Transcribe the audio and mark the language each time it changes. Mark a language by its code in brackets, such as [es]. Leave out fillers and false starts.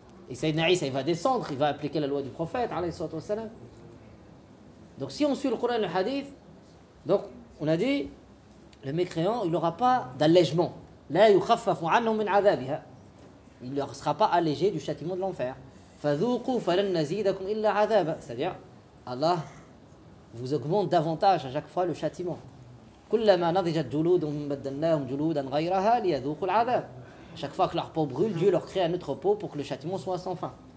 [fr] Et Sayyidina Isa il va descendre, il va appliquer la loi du prophète alayhi sallallahu alayhi wa sallam. Donc si on suit le Coran et le Hadith, donc on a dit, le mécréant il n'aura pas d'allègement. [ar] لا يخفف عنهم من عذابها. [fr] Il ne sera pas allégé du châtiment de l'enfer. [ar] فذوقوا فلن نزيدكم إلا عذابا. [fr] C'est-à-dire, Allah vous augmente davantage à chaque fois le châtiment. [ar] كلما نضجت جلودهم بدلناهم جلودا غيرها ليذوقوا العذاب. [fr] À chaque fois que leur peau brûle, Dieu leur crée un autre peau pour que le châtiment soit sans fin.